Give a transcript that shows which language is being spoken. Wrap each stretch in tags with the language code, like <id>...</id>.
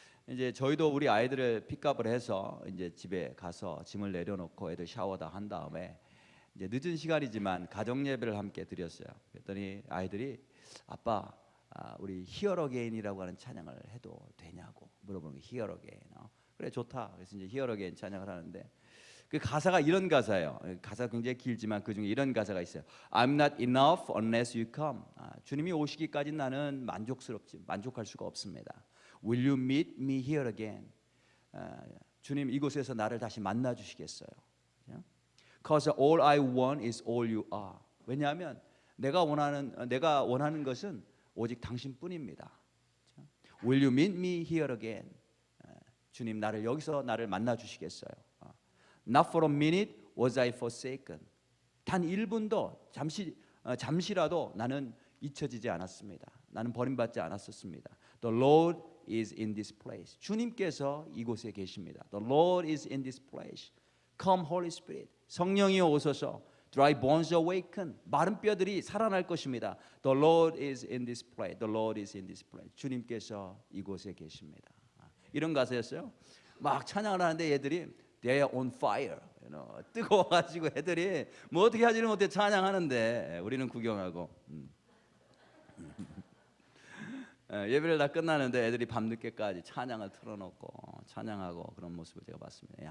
<ko>이제 저희도 우리 아이들을 픽업을 해서 이제 집에 가서 짐을 내려놓고 애들 샤워 다 한 다음에 이제 늦은 시간이지만 가정 예배를 함께 드렸어요. 그랬더니 아이들이 아빠 우리 히어 어게인이라고 하는 찬양을 해도 되냐고 물어보는 거예요. 히어 어게인. 그래 좋다. 그래서 이제 히어 어게인 찬양을 하는데 그 가사가 이런 가사예요. 가사가 굉장히 길지만 그 중에 이런 가사가 있어요.</ko> <en>I'm not enough unless you come.</en> <ko>주님이 오시기까지 나는 만족할 수가 없습니다.</ko> <en>Will you meet me here again?</en> <ko>주님 이곳에서 나를 다시 만나 주시겠어요?</ko> <en>Cause all I want is all you are.</en> <ko>왜냐하면 내가 원하는 것은 오직 당신뿐입니다.</ko> <en>Will you meet me here again?</en> <ko>주님 나를 여기서 나를 만나 주시겠어요?</ko> <en>Not for a minute was I forsaken.</en> <ko>단 1분도 잠시라도 나는 잊혀지지 않았습니다. 나는 버림받지 않았었습니다.</ko> <en>The Lord is in this place.</en> <ko>주님께서 이곳에 계십니다.</ko> <en>The Lord is in this place. Come Holy Spirit.</en> <ko>성령이여 오소서.</ko> <en>Dry bones awaken.</en> <ko>마른 뼈들이 살아날 것입니다.</ko> <en>The Lord is in this place. The Lord is in this place.</en> <ko>주님께서 이곳에 계십니다. 이런 가사였어요. 막 찬양을 하는데 얘들이</ko> <en>They are on fire.</en> <ko>뜨거워가지고 애들이 뭐 어떻게 하지를 못해 찬양하는데 우리는 구경하고 예배를 다 끝나는데 애들이 밤늦게까지 찬양을 틀어놓고 찬양하고 그런 모습을 제가 봤습니다.</ko>